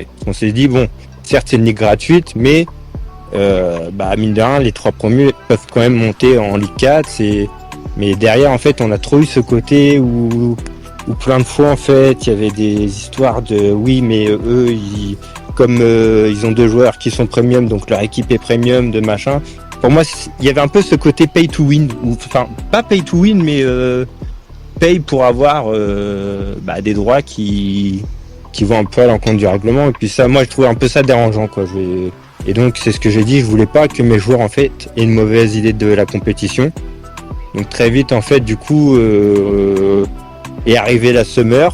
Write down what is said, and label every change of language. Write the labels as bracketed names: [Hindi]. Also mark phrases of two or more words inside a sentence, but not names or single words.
[French] On s'est dit bon, certes c'est une ligue gratuite, mais mine de rien les 3 premiers peuvent quand même monter en Ligue 4. Mais derrière en fait on a trop eu ce côté où plein de fois en fait il y avait des histoires de oui mais eux ils ont 2 joueurs qui sont premium, donc leur équipe est premium de machin. Pour moi il y avait un peu ce côté [English] pay to win, [French] enfin pas [English] pay to win [French] mais paye pour avoir des droits qui vont un peu à l'encontre du règlement. Et puis ça, moi je trouve un peu ça dérangeant quoi. Et donc c'est ce que j'ai dit, je voulais pas que mes joueurs en fait aient une mauvaise idée de la compétition. Donc très vite en fait du coup est arrivée la Summer.